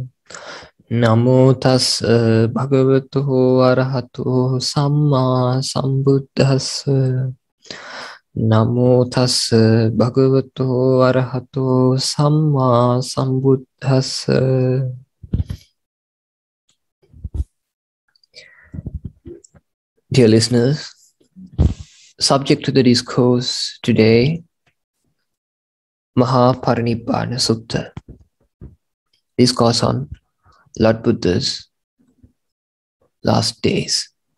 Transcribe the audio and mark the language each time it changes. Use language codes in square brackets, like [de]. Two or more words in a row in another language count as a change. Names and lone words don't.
[pi] Namo tassa bhagavato arahato samma sambuddhassa. Namo tassa bhagavato arahato samma sambuddhassa. [en] Dear listeners, subject to the discourse today, Maha Parinibbana Sutta, discourse on Lord Buddha's last days.